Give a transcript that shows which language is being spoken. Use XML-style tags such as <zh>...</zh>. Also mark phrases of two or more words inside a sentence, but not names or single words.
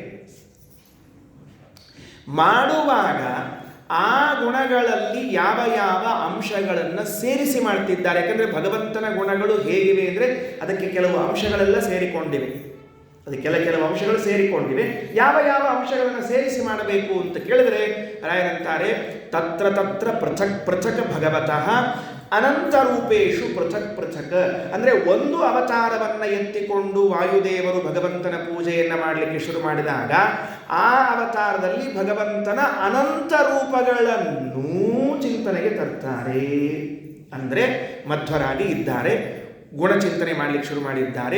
<kn>ಮಾಡುವಾಗ ಆ ಗುಣಗಳಲ್ಲಿ ಯಾವ ಯಾವ ಅಂಶಗಳನ್ನು ಸೇರಿಸಿ ಮಾಡ್ತಿದ್ದಾರೆ. ಯಾಕಂದರೆ ಭಗವಂತನ ಗುಣಗಳು ಹೇಗಿವೆ ಅಂದರೆ ಅದಕ್ಕೆ ಕೆಲವು ಅಂಶಗಳೆಲ್ಲ ಸೇರಿಕೊಂಡಿವೆ. ಅದಕ್ಕೆ ಕೆಲವು ಅಂಶಗಳು ಸೇರಿಕೊಂಡಿವೆ. ಯಾವ ಯಾವ ಅಂಶಗಳನ್ನು ಸೇರಿಸಿ ಮಾಡಬೇಕು ಅಂತ ಕೇಳಿದರೆ ರಾಯರಂತಾರೆ,</kn> <sa>ತತ್ರ ತತ್ರ ಪೃಥಕ್ ಪೃಥಕ್ ಭಗವತಃ ಅನಂತ ರೂಪೇಶು ಪೃಥಕ್ ಪೃಥಕ್.</sa> <kn>ಅಂದರೆ ಒಂದು ಅವತಾರವನ್ನು ಎತ್ತಿಕೊಂಡು ವಾಯುದೇವರು ಭಗವಂತನ ಪೂಜೆಯನ್ನು ಮಾಡಲಿಕ್ಕೆ ಶುರು ಮಾಡಿದಾಗ ಆ ಅವತಾರದಲ್ಲಿ ಭಗವಂತನ ಅನಂತ ರೂಪಗಳನ್ನು ಚಿಂತನೆಗೆ ತರ್ತಾರೆ. ಅಂದರೆ ಮಧ್ವರಾಗಿ ಇದ್ದಾರೆ, ಗುಣಚಿಂತನೆ ಮಾಡಲಿಕ್ಕೆ ಶುರು ಮಾಡಿದ್ದಾರೆ.</kn>